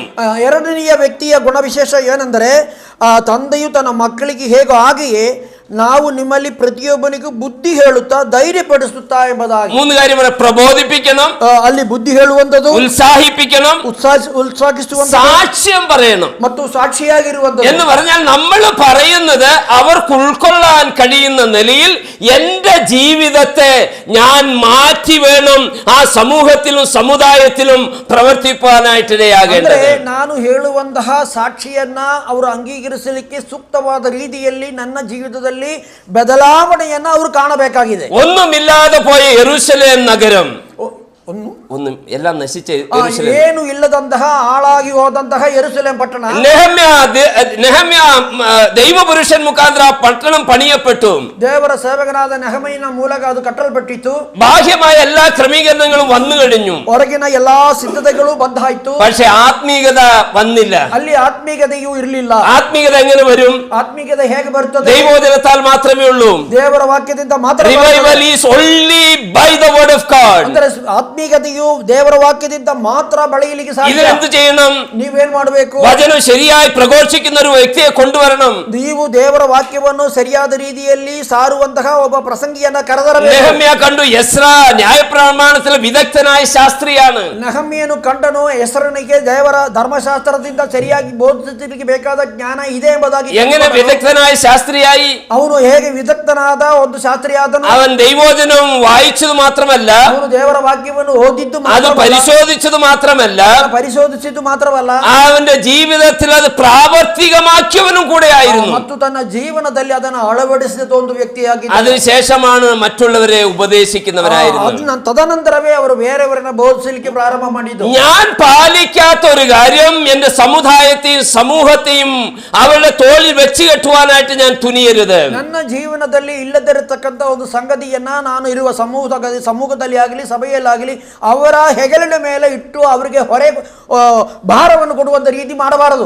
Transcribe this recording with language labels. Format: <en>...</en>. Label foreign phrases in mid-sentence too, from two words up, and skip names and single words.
<kn>2ನೆಯ ವ್ಯಕ್ತಿಯ ಗುಣವಿಶೇಷ ಏನೆಂದರೆ, ತಂದೆಯು ತನ್ನ ಮಕ್ಕಳಿಗೆ ಹೇಗೋ ಹಾಗೆಯೇ ನಾವು ನಿಮ್ಮಲ್ಲಿ ಪ್ರತಿಯೊಬ್ಬನಿಗೂ ಬುದ್ಧಿ ಹೇಳುತ್ತಾ ಧೈರ್ಯಪಡಿಸುತ್ತಾ ಎಂಬುದಾಗಿ.</kn> <ml>3 കാര്യം പറയാം, പ്രബോധിപ്പിക്കണം,</ml> <kn>ಅಲ್ಲಿ ബുദ്ധി ಹೇಳುವಂತದ್ದು,</kn> <ml>ഉത്സാഹിപ്പിക്കണം,</ml> <kn>ഉത്സാഹിಸುವಂತ,</kn> <ml>സാക്ഷ്യം പറയണം.</ml> <kn>ಮತ್ತು സാക്ഷിಯಾಗಿರುವಂತದ್ದು.</kn> <ml>എന്ന് പറഞ്ഞാൽ നമ്മൾ പറയുന്നത് അവർക്ക് ഉൾക്കൊള്ളാൻ കഴിയുന്ന നിലയിൽ എന്റെ ജീവിതത്തെ ഞാൻ മാറ്റി വേണം ആ സമൂഹത്തിലും സമുദായത്തിലും പ്രവർത്തിപ്പാനായിട്ടിടയാകേണ്ടത്.</ml> <kn>ನಾನು ಹೇಳುವಂತಹ ಸಾಕ್ಷಿಯನ್ನ ಅವರು ಅಂಗೀಕರಿಸಲಿಕ್ಕೆ ಸೂಕ್ತವಾದ ರೀತಿಯಲ್ಲಿ ನನ್ನ ಜೀವಿತದಲ್ಲಿ ಬದಲಾವಣೆಯನ್ನ ಅವರು ಕಾಣಬೇಕಾಗಿದೆ.</kn> <ml>ഒന്നുമില്ലാതെ പോയ യെരൂശലേം നഗരം, ഒന്നും എല്ലാം നശിച്ച</ml> <kn>ಏನು ಇಲ್ಲದಂತಹ ಹಾಳಾಗಿ ಹೋದಂತಹ ಯೆರೂಸಲೇಮ್ ಪಟ್ಟಣ.</kn> <ml>നെഹമ്യ ദൈവപുരുഷൻ മുഖാന്തര പട്ടണം പണിയപ്പെട്ടു.</ml> <kn>ದೇವರ ಸೇವಕನಾದ ನೆಹಮೀಯನ ಮೂಲಕ ಅದು ಕಟ್ಟಲ್ಪಟ್ಟಿತು.</kn> <ml>ബാഹ്യമായ എല്ലാ ക്രമീകരണങ്ങളും വന്നു കഴിഞ്ഞു,</ml> <kn>ಹೊರಗಿನ ಎಲ್ಲಾ ಸಿದ್ಧತೆಗಳು ಬಂದಾಯ್ತು.</kn> <ml>പക്ഷെ ആത്മീയത വന്നില്ല.</ml> <kn>ಅಲ್ಲಿ ಆತ್ಮೀಯತೆಯೂ ಇರಲಿಲ್ಲ.</kn> <ml>ആത്മീയത എങ്ങനെ വരും?</ml> <kn>ಆತ್ಮೀಯತೆ ಹೇಗೆ ಬರುತ್ತದೆ?</kn> <ml>ദൈവവചനത്താൽ മാത്രമേ ഉള്ളൂ.</ml> <kn>ದೇವರ ವಾಕ್ಯದಿಂದ ಮಾತ್ರ.</kn> <en>Revival is only by the word of God.</en> <kn>ಅಂದರೆ ಆತ್ಮೀಯತೆಯು ದೇವರ ವಾಕ್ಯದಿಂದ ಮಾತ್ರ ಬೆಳೆಯಲಿಕ್ಕೆ ಸಾಧ್ಯ.</kn> <ml>ഇതിനെന്ത് ചെയ്യണം?</ml> <kn>ನೀವೇನ್ ಮಾಡಬೇಕು?</kn> <ml>വചനം ശരിയായി പ്രഘോഷിക്കുന്ന ഒരു വ്യക്തിയെ കൊണ്ടുവരണം.</ml> <kn>ನೀವು ದೇವರ ವಾಕ್ಯವನ್ನು ಸರಿಯಾದ ರೀತಿಯಲ್ಲಿ ಸಾರುವಂತಹ ಒಬ್ಬ ಪ್ರಸಂಗಿಯನ್ನ ಕರೆದರಬೇಕು.</kn> <ml>നെഹമ്യ കണ്ടു, എസ്രാ ന്യായപ്രമാണത്തിലെ വിദഗ്ധനായ ശാസ്ത്രിയാണ്.</ml> <kn>ನೆಹಮ್ಯನು ಕಂಡನು, ಹೆಸರನಿಗೆ ದೇವರ ಧರ್ಮಶಾಸ್ತ್ರದಿಂದ ಸರಿಯಾಗಿ ಬೋಧಿಸಲಿಕ್ಕೆ ಬೇಕಾದ ಜ್ಞಾನ ಇದೆ ಎಂಬುದಾಗಿ.</kn> <ml>എങ്ങനെ വിദഗ്ധനായ ശാസ്ത്രിയായി?</ml> <kn>ಅವನು ಹೇಗೆ ವಿದಗ್ಧನಾದ ಒಂದು ಶಾಸ್ತ್ರಿಯಾದನು?</kn> <ml>അവൻ ദൈവവചനം വായിച്ചത് മാത്രമല്ല,</ml> <kn>ಅವನು ದೇವರ ವಾಕ್ಯವನ್ನು ಓದಿದ್ದು</kn> <ml>അത് പരിശോധിച്ചത് മാത്രമല്ല,</ml> <kn>ಪರಿಶೋಧಿಸಿದ್ದು ಮಾತ್ರವಲ್ಲ,</kn> <ml>അവന്റെ ജീവിതത്തിൽ അത് പ്രാവർത്തികമാക്കിയവനും കൂടെ ആയിരുന്നു.</ml> <kn>ಮತ್ತು ತನ್ನ ಜೀವನದಲ್ಲಿ ಅದನ್ನು ಅಳವಡಿಸಿದ ಒಂದು ವ್ಯಕ್ತಿಯಾಗಿ.</kn> <ml>അതിനുശേഷമാണ് മറ്റുള്ളവരെ ഉപദേശിക്കുന്നവരായിരുന്നു.</ml> <kn>ತದನಂತರವೇ ಅವರು ಬೇರೆಯವರನ್ನ ಬೋಧಿಸಲಿಕ್ಕೆ ಪ್ರಾರಂಭ ಮಾಡಿದ್ದು.</kn> <ml>ഞാൻ പാലിക്കാത്ത ഒരു കാര്യം, എന്റെ സമുദായത്തെയും സമൂഹത്തെയും അവരുടെ തോളിൽ വെച്ച് കെട്ടുവാനായിട്ട് ഞാൻ തുനിയരുത്.</ml> <kn>ನನ್ನ ಜೀವನದಲ್ಲಿ ಇಲ್ಲದಿರತಕ್ಕಂಥ ಒಂದು ಸಂಗತಿಯನ್ನ ನಾನು ಇರುವ ಸಮೂಹದಲ್ಲಿ ಆಗಲಿ ಸಭೆಯಲ್ಲಾಗಲಿ ಅವರ ಹೆಗಲಿನ ಮೇಲೆ ಇಟ್ಟು ಅವರಿಗೆ ಹೊರೆ ಭಾರವನ್ನು ಕೊಡುವಂತ ರೀತಿ ಮಾಡಬಾರದು.</kn>